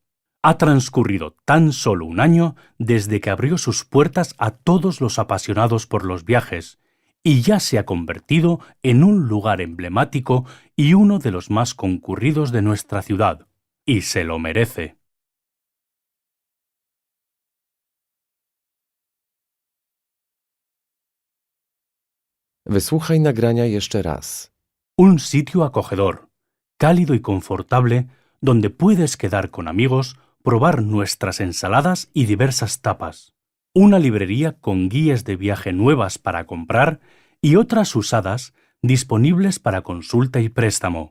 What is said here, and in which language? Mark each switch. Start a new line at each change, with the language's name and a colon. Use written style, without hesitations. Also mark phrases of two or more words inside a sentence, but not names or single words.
Spanish: Ha transcurrido tan solo un año desde que abrió sus puertas a todos los apasionados por los viajes y ya se ha convertido en un lugar emblemático y uno de los más concurridos de nuestra ciudad. Y se lo merece.
Polish: Wysłuchaj nagrania jeszcze raz.
Spanish: Un sitio acogedor, cálido y confortable, donde puedes quedar con amigos, probar nuestras ensaladas y diversas tapas. Una librería con guías de viaje nuevas para comprar y otras usadas disponibles para consulta y préstamo.